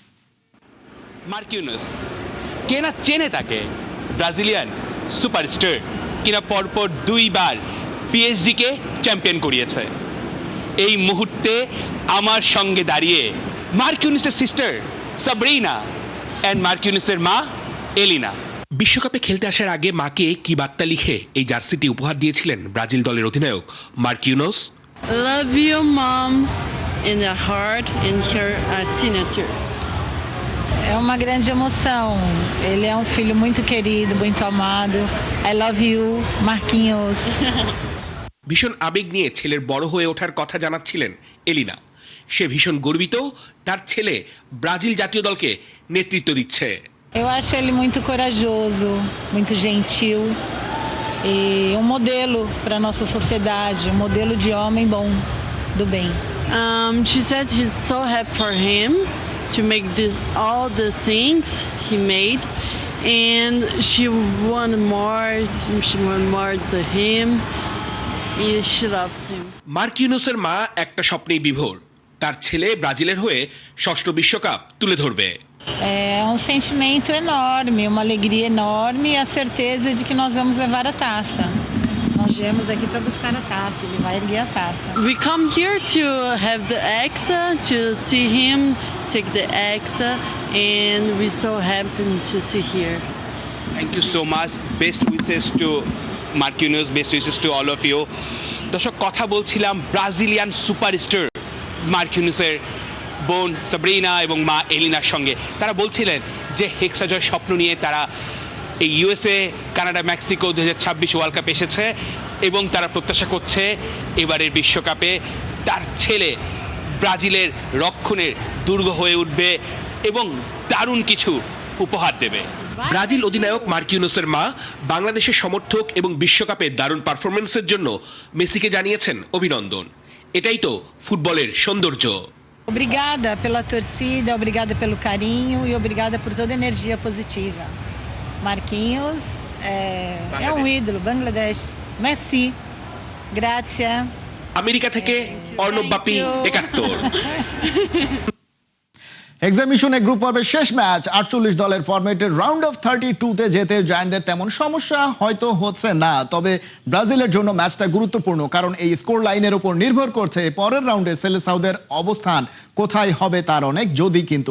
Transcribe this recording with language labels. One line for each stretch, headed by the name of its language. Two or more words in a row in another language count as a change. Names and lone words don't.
Bangla: মার্কিনিওস কে না চেনে তাকে, ব্রাজিলিয়ান সুপারস্টার কিনা পরপর 2 বার পিএসজিকে চ্যাম্পিয়ন করিয়েছে। এই মুহূর্তে আমার সঙ্গে দাঁড়িয়ে মার্কিনিওসের সিস্টার সাবরিনা এন্ড মার্কিনিওসের মা এলিনা। বিশ্বকাপে খেলতে আসার আগে মাকে কি বার্তা লিখে এই জার্সিটি উপহার দিয়েছিলেন ব্রাজিল দলের অধিনায়ক মার্কিনিওস?
English: Love you, mom, in the heart and her signature.
Portuguese: É uma grande emoção. Ele é filho muito querido, muito amado.
English: I love you, Marquinhos.
Bangla: ভীষণ আবেগ নিয়ে ছেলের বড় হয়ে ওঠার কথা জানাচ্ছিলেন এলিনা। সে ভীষণ গর্বিত তার ছেলে ব্রাজিল জাতীয় দলকে নেতৃত্ব দিচ্ছে।
Portuguese: Eu acho ele muito corajoso, muito gentil e modelo para nossa sociedade, modelo de homem bom, do bem.
English: She said he's so happy for him to make all the things he made, and she want more to him. She loves him.
Bangla: মার্কিনিওসের মা একটা স্বপ্নেই বিভোর, তার ছেলে ব্রাজিলের হয়ে 6ষ্ঠ বিশ্বকাপ তুলে ধরবে।
Portuguese: É sentimento enorme, uma alegria enorme e a certeza de que nós vamos levar a taça. Nós viemos aqui para buscar a taça, ele vai erguer a taça.
English: We come here to have the Hexa, to see him take the Hexa, and we're so happy to see here. Thank you so much. Best wishes to Marquinhos, best wishes to all of you.
Bangla: দর্শক, কথা বলছিলাম ব্রাজিলিয়ান সুপারস্টার মার্কিনিওসের বোন সাবরিনা এবং মা এলিনার সঙ্গে। তারা বলছিলেন যে হেক্সা জয়ের স্বপ্ন নিয়ে তারা এই ইউএসএ, কানাডা, মেক্সিকো 2026
English: world cup
Bangla: এসেছে এবং তারা প্রত্যাশা করছে এবারের বিশ্বকাপে তার ছেলে ব্রাজিলের রক্ষণের দুর্গ হয়ে উঠবে এবং দারুণ কিছু উপহার দেবে। ব্রাজিল অধিনায়ক মার্কিনিওসের মা বাংলাদেশের সমর্থক এবং বিশ্বকাপে দারুণ পারফরমেন্সের জন্য মেসিকে জানিয়েছেন অভিনন্দন। এটাই তো ফুটবলের সৌন্দর্য।
Portuguese: Obrigada pela torcida, obrigada pelo carinho e obrigada por toda a energia positiva. Marquinhos é ídolo, Bangladesh. Messi, grazie.
Bangla: আমেরিকা থেকে অর্ণবাপী ৭১। এক্সামিশনে গ্রুপ পর্বের শেষ ম্যাচ 48 দলের ফরম্যাটের
English: round of 32-
Bangla: তে যেতে জায়ান্টদের তেমন সমস্যা হয়তো হচ্ছে না। তবে ব্রাজিলের জন্য ম্যাচটা গুরুত্বপূর্ণ, কারণ এই স্কোর লাইনের উপর নির্ভর করছে পরের রাউন্ডে সেলেসাউদের অবস্থান কোথায় হবে তার অনেক যদি কিন্তু।